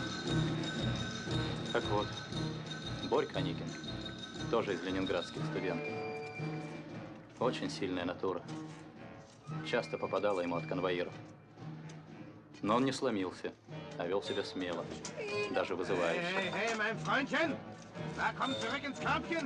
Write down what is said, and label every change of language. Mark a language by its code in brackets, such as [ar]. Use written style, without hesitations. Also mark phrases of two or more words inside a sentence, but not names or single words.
[ru] Так вот, Борька Никин тоже из ленинградских студентов. Очень сильная натура. Часто попадала ему от конвоиров. Но он не сломился, а вел себя смело, даже вызывающе. [de] Hey, hey, mein Freundchen! Na, komm zurück ins Körbchen!